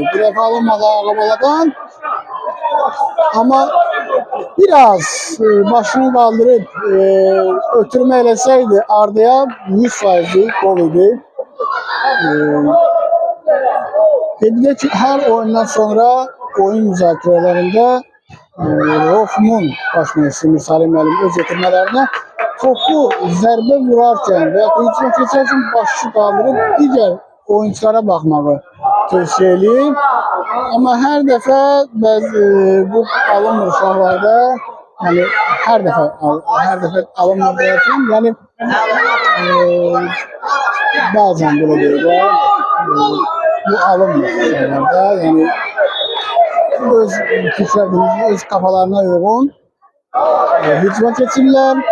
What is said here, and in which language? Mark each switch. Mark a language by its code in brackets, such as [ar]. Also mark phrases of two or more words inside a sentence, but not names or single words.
[az] Bu defa alınmadı Ağabala'dan. Ama biraz başını kaldırıp ötürme eləsəydi Arda'ya 100% gol idi. Dediler ki her oyundan sonra oyun müzakirələrində Rof'un baş məşqçisi Salim Müəllim öz yetirmələrinə topu zərbə vurarkən və ya hücuma keçərkən başı qaldırıb digər oyunculara baxmağı tövsiyə eləyir. Amma hər dəfə bu alınmır uşaqlarda, yəni hər dəfə alınmır deyərkən, yəni bəzən belə deyirlər, bu alınmır uşaqlarda, yəni öz fikirlərini, öz kafalarına uyğun hücuma keçirlər.